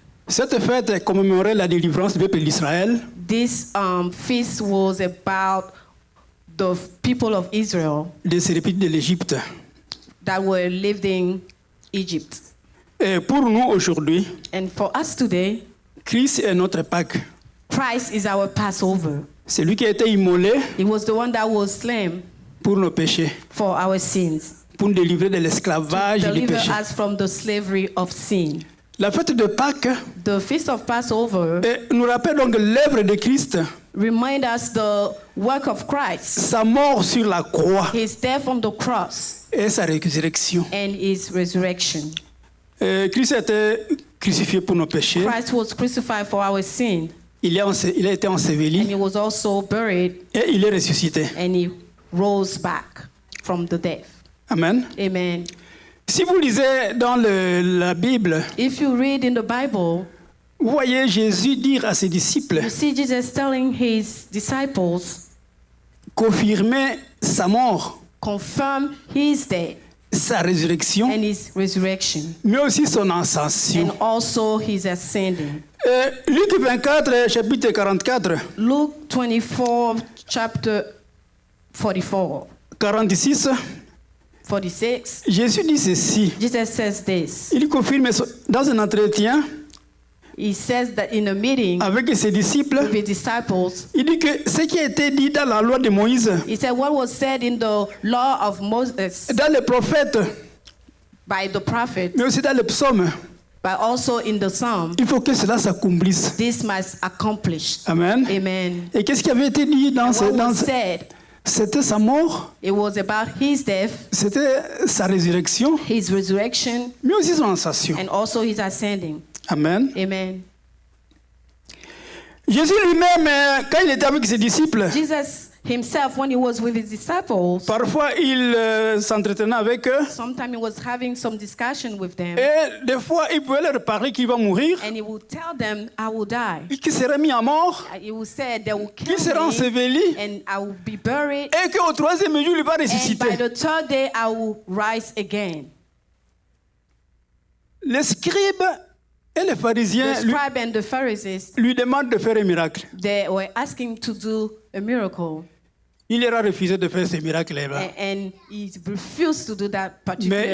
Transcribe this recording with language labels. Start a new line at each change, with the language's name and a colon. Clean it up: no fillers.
French: cette fête commémorait la délivrance du peuple d'Israël
English: this feast was about the people of Israel
French: des servitudes de l'Égypte.
English: that were lived in Egypt.
French: Et pour nous aujourd'hui,
English: And for us today,
French: Christ est notre Pâques.
English: Christ is our Passover.
French: C'est lui qui a été immolé
English: He was the one that was slain
French: pour nos péchés,
English: for our sins,
French: pour nous délivrer de l'esclavage et du
English: deliver
French: péché.
English: us from the slavery of sin.
French: La fête de Pâques
English: The feast of Passover
French: nous rappelle donc l'œuvre de Christ,
English: remind us the work of Christ,
French: sa mort sur la croix
English: his death on the cross,
French: et sa résurrection.
English: and his resurrection.
French: Christ a été crucifié pour nos péchés.
English: Christ was crucified for our sin,
French: Il a été
English: and
French: enseveli
English: he was also buried,
French: et il est ressuscité.
English: and he rose back from the death.
French: Amen.
English: Amen.
French: Si vous lisez dans la Bible,
English: If you read in the Bible,
French: vous voyez Jésus dire à ses disciples,
English: you see Jesus telling his disciples,
French: confirmer sa mort,
English: confirm his death
French: sa résurrection,
English: and his resurrection,
French: mais aussi son
English: and
French: ascension.
English: also his ascending.
French: Luc 24, chapitre 44,
English: Luke 24, chapter 44,
French: 46,
English: 46,
French: Jésus dit ceci.
English: Jesus says this.
French: Il confirme dans un entretien
English: He says that in a meeting
French: avec ses disciples,
English: with his disciples,
French: il dit que ce qui a été dit dans la loi de Moïse,
English: he said what was said in the law of Moses
French: dans les prophètes,
English: by the prophet,
French: mais aussi dans les psaumes,
English: but also in the psalm,
French: il faut que cela s'accomplisse.
English: this must accomplish.
French: Amen.
English: Amen.
French: Et qu'est-ce qui avait été dit dans
English: And what was
French: ce...
English: said,
French: C'était sa mort,
English: it was about his death,
French: c'était sa résurrection,
English: his resurrection,
French: mais aussi son ascension.
English: and also his ascending.
French: Amen.
English: Amen.
French: Jésus lui-même, quand il était avec ses disciples,
English: Jesus himself, when he was with his disciples,
French: parfois il s'entretenait avec eux,
English: sometimes he was having some discussion with them,
French: et des fois il pouvait leur parler qu'il va mourir,
English: and he would tell them, I will die.
French: qu'il serait mis à mort,
English: He would say, they will
French: qu'il
English: kill
French: serait
English: me,
French: enseveli,
English: and I will be buried,
French: et qu'au troisième jour il va
English: and by
French: ressusciter.
English: the third day I will rise again.
French: Les scribes et les
English: The
French: pharisiens
English: scribe and the Pharisees,
French: lui demandent de faire un miracle.
English: they were asking to do a miracle,
French: Il leur a refusé de faire ce miracle-là.
English: and he refused to do that particular